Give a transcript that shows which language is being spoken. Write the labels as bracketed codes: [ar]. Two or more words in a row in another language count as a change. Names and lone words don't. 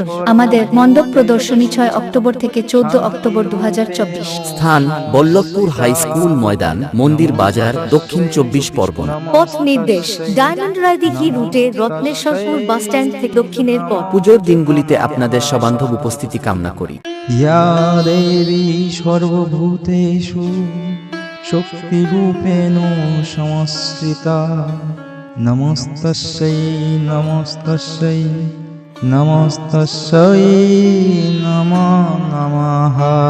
[bn] আমাদের মণ্ডপ প্রদর্শনী 6 অক্টোবর থেকে 14 অক্টোবর 2024। স্থান বল্লভপুর হাই স্কুল ময়দান, মন্দির বাজার, দক্ষিণ 24 পরগনা। পথ নির্দেশ ডায়মন্ড রায়দিঘি রুটে রত্নেশ্বরপুর বাস স্ট্যান্ড থেকে দক্ষিণের পথ। পুজোর দিনগুলিতে আপনাদের সবান্ধব উপস্থিতি কামনা করি। [sa] या देवी सर्वभूतेषु शक्तिरूपेण संस्थिता नमस्तस्यै नमस्तस्यै नमस्तस्यै नमो नमः।